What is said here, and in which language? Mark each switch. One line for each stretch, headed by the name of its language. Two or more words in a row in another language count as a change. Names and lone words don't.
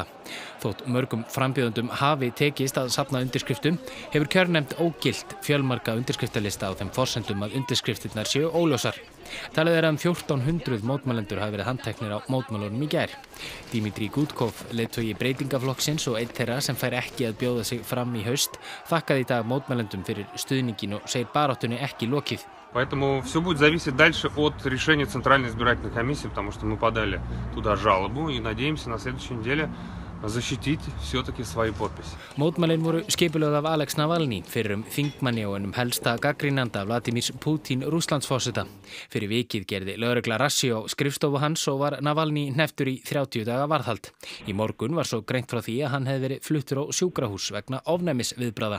Icelandic: Þótt mörgum frambjóðendum hafi tekist að safna undirskriftum hefur kjörnefnd ógilt fjölmarga undirskriftalista á þeim forsendum að undirskriftirnar séu óljósar. Talið er að 1400 mótmælendur hafi verið handteknir á mótmælunum í gær. Dimitri Gudkov, leiðtogi breytingaflokksins og einn þeirra sem fær ekki að bjóða sig fram í haust, þakkaði í dag mótmælendum fyrir stuðningin og segir baráttunni ekki lokið.
Russian: Поэтому все будет зависеть дальше от решения Центральной избирательной комиссии, потому что мы подали туда жалобу и надеемся на следующей неделе защитить все-таки свои подписи.
Icelandic: Mótmælin voru skipulögð af Alex Navalny, fyrrum þingmanni og einum helsta gagnrýnanda Vladimírs Putin Rússlandsforseta. Fyrir vikið gerði lögregla rassi á skrifstofu hans og var Navalny hnepptur í 30 daga varðhald. Í morgun var svo greint frá því að hann hefði verið fluttur á sjúkrahús vegna ofnæmisviðbragða.